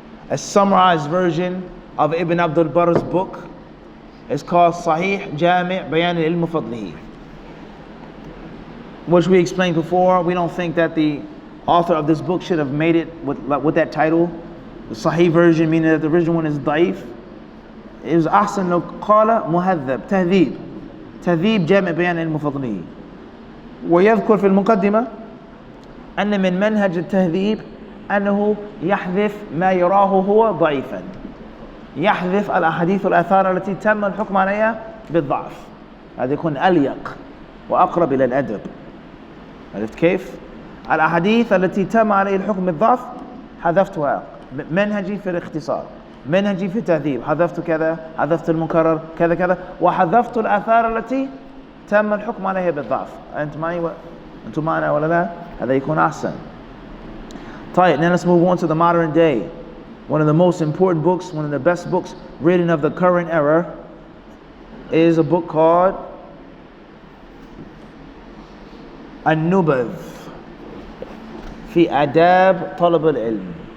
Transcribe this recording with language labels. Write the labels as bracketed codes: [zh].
[en] A summarized version of Ibn Abdul Barr's book is called Sahih Jami' Bayan al-Ilm Fadlihi, which we explained before. We don't think that the author of this book should have made it with that title. The Sahih version, meaning that the original one is Da'if. It was [ar] Ahsan lo qala muhadhab, [en] Tahdhib. [ar] تهذيب جامع بيان المفضلين. ويذكر في المقدمة أن من منهج التهذيب أنه يحذف ما يراه هو ضعيفا. يحذف الأحاديث والآثار التي تم الحكم عليها بالضعف. هذا يكون أليق وأقرب إلى الأدب. عرفت كيف؟ الأحاديث التي تم عليه الحكم بالضعف حذفتها. منهجي في الاختصار، منهجي في التهذيب، حذفت كذا، حذفت المكرر كذا كذا، وحذفت الآثار التي تم الحكم عليها بالضعف. أنتم معنا ولا لا؟ هذا يكون أحسن. [en] طيب, now let's move on to the modern day. One of the most important books, one of the best books written of the current era is a book called An-Nubadh fi Adab Talab al-Ilm.